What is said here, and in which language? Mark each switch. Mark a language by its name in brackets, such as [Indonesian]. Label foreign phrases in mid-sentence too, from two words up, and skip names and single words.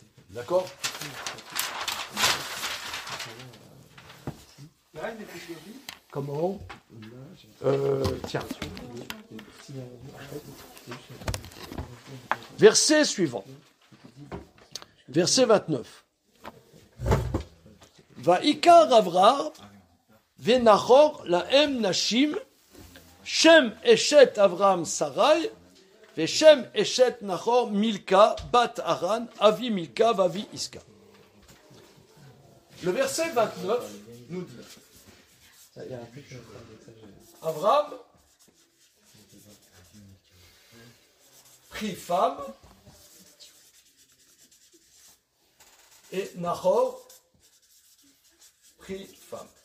[French] D'accord? Comment? Tiens. Verset suivant. Verset 29. [Hebrew] ויקח אברם ונחור להם נשים שם אשת אברם שרי ושם אשת נחור מלכה בת הרן אבי מלכה ואבי יסכה. [French] Le verset 29 nous dit Avraham prit femme et Nachor prit femme.